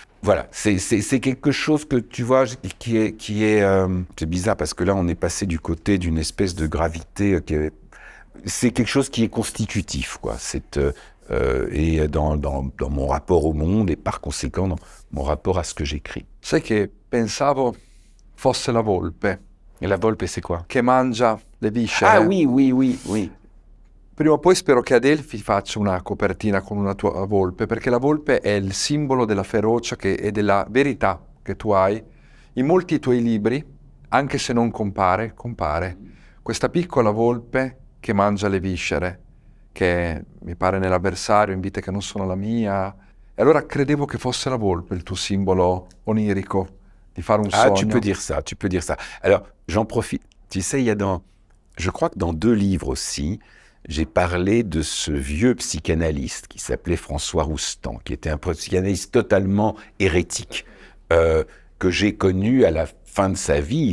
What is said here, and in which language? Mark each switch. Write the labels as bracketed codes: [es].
[fr] Voilà, c'est quelque chose que, tu vois, qui est c'est bizarre parce que là, on est passé du côté d'une espèce de gravité. C'est quelque chose qui est constitutif, quoi. Et dans mon rapport au monde et par conséquent dans mon rapport à ce que j'écris. [it] Sai che pensavo fosse la volpe. [fr] Et la volpe, c'est quoi? [it] Che mangia le viscere. [fr] Ah oui. [it] Prima o poi spero che Adelphi faccia una copertina con una tua volpe, perché la volpe è il simbolo della ferocia e della verità che tu hai. In molti tuoi libri, anche se non compare, questa piccola volpe che mangia le viscere, che mi pare nell'avversario, in vite che non sono la mia. E allora credevo che fosse la volpe il tuo simbolo onirico, di fare un sogno. [fr] Ah, tu peux dire ça. Alors, j'en profite. Tu sais, je crois que dans 2 livres aussi, j'ai parlé de ce vieux psychanalyste qui s'appelait François Roustan, qui était un psychanalyste totalement hérétique, que j'ai connu à la fin de sa vie.